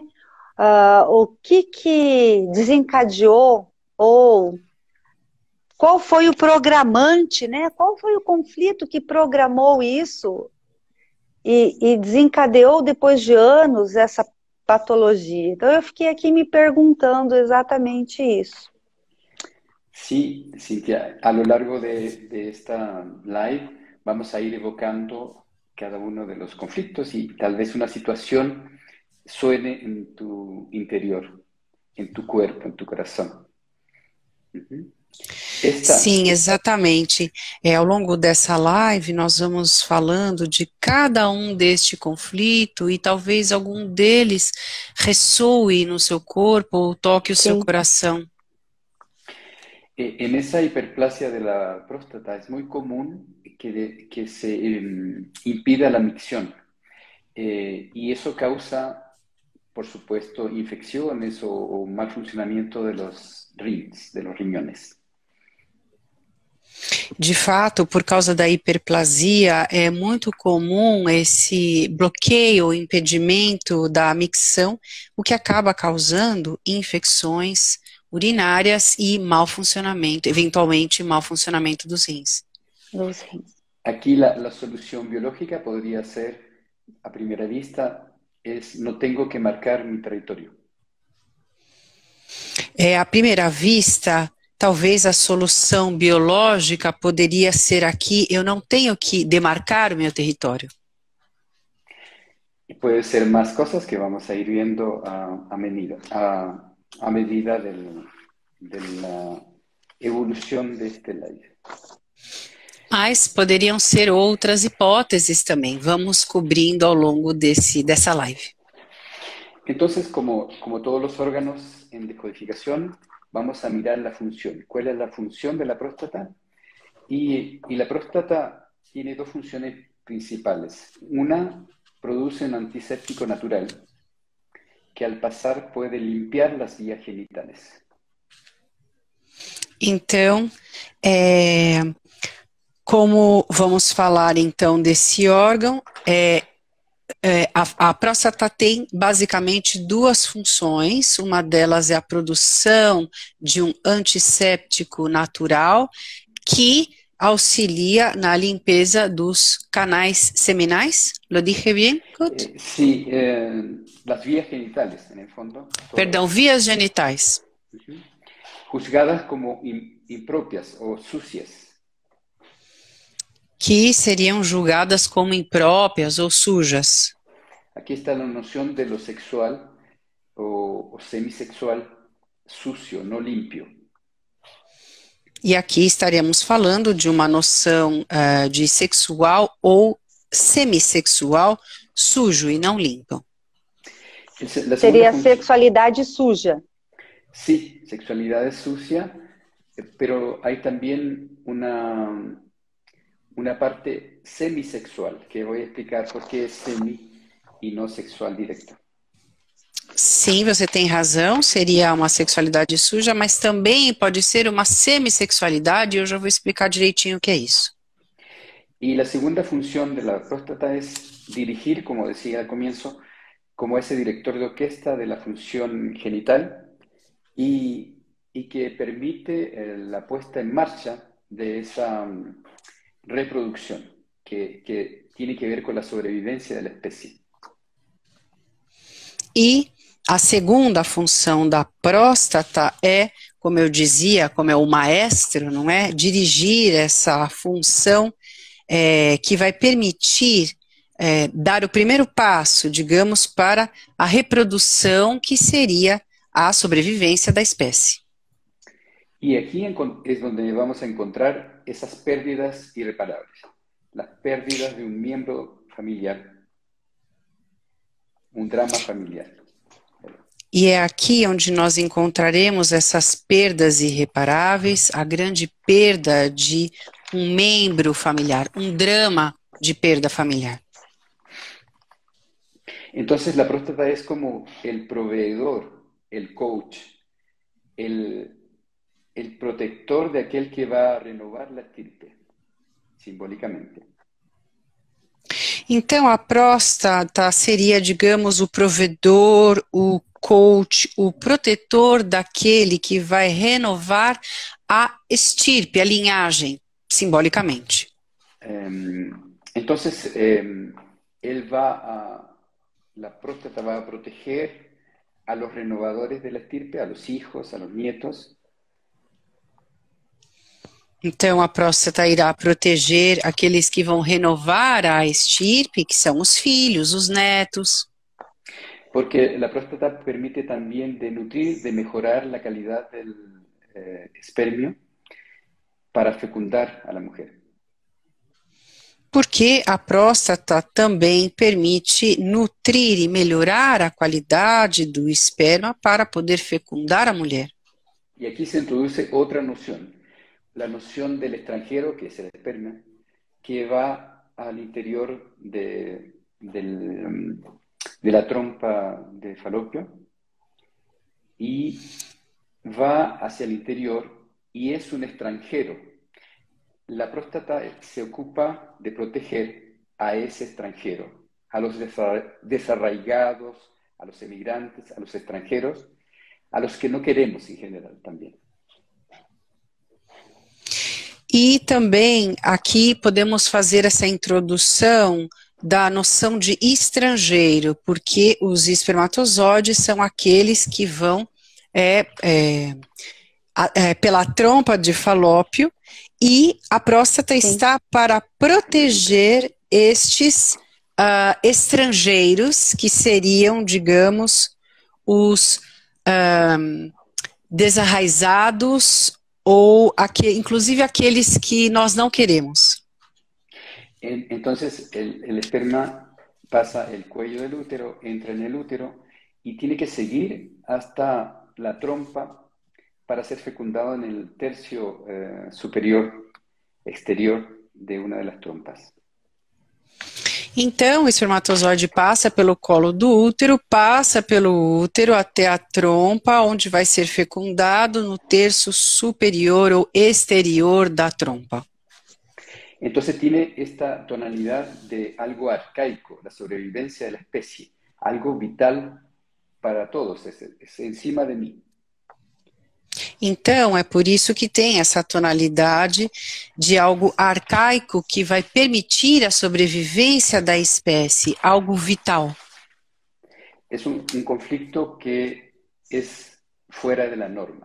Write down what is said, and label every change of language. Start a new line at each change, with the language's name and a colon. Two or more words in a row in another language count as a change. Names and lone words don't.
Portuguese: O que desencadeou, ou qual foi o programante, né? Qual foi o conflito que programou isso e desencadeou depois de anos essa patologia? Então eu fiquei aqui me perguntando exatamente isso.
Spanish: Sí, Cintia, a lo largo de esta live vamos a ir evocando cada uno de los conflictos y tal vez una situación suene en tu interior, en tu cuerpo, en tu corazón.
Portuguese: Sim, exatamente. Ao longo dessa live, nós vamos falando de cada um deste conflito e talvez algum deles ressoe no seu corpo ou toque o seu coração.
Spanish: En esa hiperplasia de la próstata es muy común que se impida la micción y eso causa, por supuesto, infecciones o mal funcionamiento de los rins, de los riñones.
Portuguese: De fato, por causa da hiperplasia, é muito comum esse bloqueio, impedimento da micção, o que acaba causando infecções urinárias e mau funcionamento, eventualmente mau funcionamento dos rins.
Spanish: Aquí la solución biológica podría ser, a primera vista, no tengo que marcar mi territorio.
Portuguese: À primeira vista, talvez a solução biológica poderia ser aqui, eu não tenho que demarcar o meu território.
Spanish: Y puede ser más cosas que vamos a ir viendo a medida de la evolución de este live.
Portuguese: Mas poderiam ser outras hipóteses também. Vamos cobrindo ao longo dessa live.
Spanish: Entonces, como todos los órganos en descodificación, vamos a mirar la función. ¿Cuál es la función de la próstata? Y la próstata tiene dos funciones principales. Una, produce un antiséptico natural que al pasar puede limpiar las vías genitales.
Portuguese: Então, como vamos falar então desse órgão, a próstata tem basicamente duas funções. Uma delas é a produção de um antisséptico natural que auxilia na limpeza dos canais seminais.
Spanish: Lo dije bien? Good? Sí, las vías genitales, en el fondo.
Portuguese: Perdão, vias genitais.
Spanish: Juzgadas como impropias ou sucias.
Portuguese: Que seriam julgadas como impróprias ou sujas. Aqui está a noção de
Spanish: lo sexual
Portuguese: ou semissexual sucio, não limpio. E aqui estaremos falando de uma noção de sexual ou semissexual sujo e não limpo. Seria sexualidade suja.
Spanish: Sí, sexualidad sucia, pero hay también una parte semisexual, que voy a explicar por qué es semi y no sexual directa.
Portuguese: Sim, você tem razão, seria uma sexualidade suja, mas também pode ser uma semissexualidade, e eu já vou explicar direitinho o que é isso.
Spanish: Y la segunda función de la próstata es dirigir, como decía al comienzo, como ese director de orquesta de la función genital y que permite la puesta en marcha de esa reproducción que tiene que ver con la sobrevivencia de la especie.
Portuguese: E a segunda função da próstata é, como eu dizia, como é o maestro, não é? Dirigir essa função que vai permitir dar o primeiro passo, digamos, para a reprodução, que seria a sobrevivência da espécie.
Spanish: Y aquí es donde vamos a encontrar esas pérdidas irreparables, las pérdidas de un miembro familiar, un drama familiar.
Portuguese: E é aqui onde nós encontraremos essas perdas irreparáveis, a grande perda de um membro familiar, um drama de perda familiar.
Spanish: Entonces la próstata es como el proveedor, el coach, el protector de aquel que va a renovar la estirpe, simbólicamente.
Portuguese: Então, a próstata seria, digamos, o provedor, o coach, o protetor daquele que vai renovar a estirpe, a linhagem, simbolicamente.
Spanish: Entonces, la próstata va a proteger a los renovadores de la estirpe, a los hijos, a los nietos.
Portuguese: Então, a próstata irá proteger aqueles que vão renovar a estirpe, que são os filhos, os netos.
Spanish: Porque la próstata permite también de nutrir, de mejorar la calidad del espermio para fecundar a la mujer.
Portuguese: Porque a próstata também permite nutrir e melhorar a qualidade do esperma para poder fecundar a mulher.
Spanish: Y aquí se introduce otra noción, la noción del extranjero, que es el esperma, que va al interior de la trompa de falopio y va hacia el interior y es un extranjero. La próstata se ocupa de proteger a ese extranjero, a los desarraigados, a los emigrantes, a los extranjeros, a los que no queremos en general también.
Portuguese: E também aqui podemos fazer essa introdução da noção de estrangeiro, porque os espermatozoides são aqueles que vão pela trompa de falópio, e a próstata está para proteger estes estrangeiros, que seriam, digamos, os desarraizados, ou inclusive aqueles que nós não queremos.
Spanish: Entonces el esperma pasa el cuello del útero, entra en el útero y tiene que seguir hasta la trompa para ser fecundado en el tercio superior exterior de una de las trompas.
Portuguese: Então, o espermatozoide passa pelo colo do útero, passa pelo útero até a trompa, onde vai ser fecundado no terço superior ou exterior da trompa.
Spanish: Entonces tiene esta tonalidad de algo arcaico, la sobrevivencia de la especie, algo vital para todos, es encima de mí.
Portuguese: Então, é por isso que tem essa tonalidade de algo arcaico que vai permitir a sobrevivência da espécie, algo vital. É um conflito que é fora da norma.